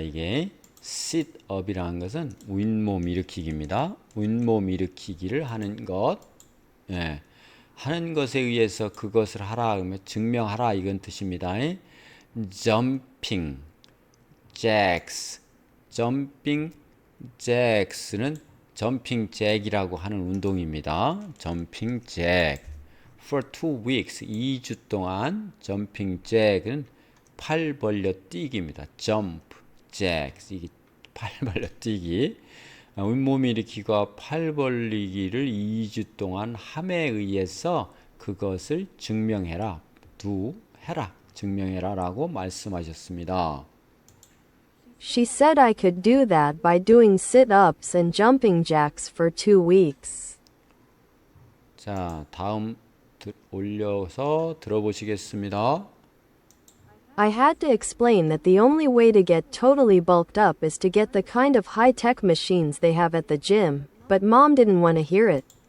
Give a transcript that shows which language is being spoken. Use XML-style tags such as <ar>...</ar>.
<ko>이게 sit up이라는 것은 윗몸 일으키기입니다. 윗몸 일으키기를 하는 것 예. 하는 것에 의해서 그것을 하라 그러면 증명하라 이건 뜻입니다. jumping jacks jumping jacks는 jumping jack이라고 하는 운동입니다. jumping jack</ko> <en>for 2 weeks</en> <ko>2주 동안 jumping jack은 팔 벌려 뛰기입니다. jump jacks 이게 팔 벌려 뛰기 윗몸 일으키기와 팔 벌리기를 2주 동안 함에 의해서 그것을 증명해라 해라 증명해라 라고 말씀하셨습니다.</ko> <en>She said I could do that by doing sit-ups and jumping jacks for 2 weeks.</en> <ko>자, 다음 올려서 들어보시겠습니다.</ko> <en>I had to explain that the only way to get totally bulked up is to get the kind of high-tech machines they have at the gym, but Mom didn't want to hear it.</en>